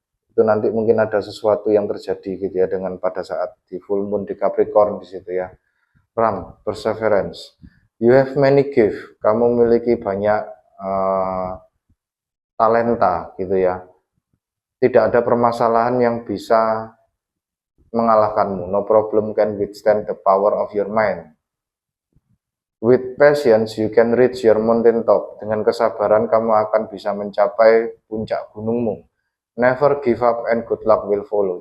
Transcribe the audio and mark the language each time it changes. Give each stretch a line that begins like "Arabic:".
Indonesian: Itu nanti mungkin ada sesuatu yang terjadi gitu ya dengan pada saat di full moon di Capricorn di situ ya.
English: Ram, perseverance. You have many gift.
Indonesian: Kamu memiliki banyak talenta gitu ya. Tidak ada permasalahan yang bisa mengalahkanmu.
English: No problem can withstand the power of your mind. With patience, you can reach your mountain top.
Indonesian: Dengan kesabaran, kamu akan bisa mencapai puncak gunungmu.
English: Never give up and good luck will follow.